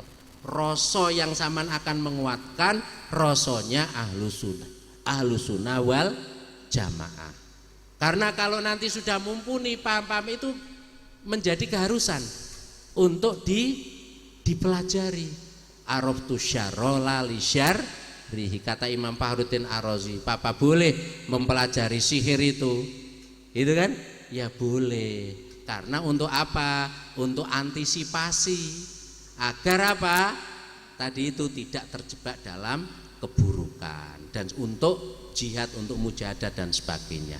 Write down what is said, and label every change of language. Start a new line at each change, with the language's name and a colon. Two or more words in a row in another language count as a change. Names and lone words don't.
Indonesian: Rasa yang saman akan menguatkan rasonya
Arabic: أهل السنة والجماعة.
Indonesian: Karena kalau nanti sudah mumpuni paham-paham itu menjadi keharusan untuk dipelajari.
Arabic: عرفت الشر لا لشره,
Indonesian: kata Imam Fakhruddin Ar-Razi. Papa boleh mempelajari sihir itu kan? Ya boleh. Karena untuk apa? Untuk antisipasi agar apa? Tadi itu tidak terjebak dalam keburukan, dan untuk jihad, untuk mujahadah dan sebagainya.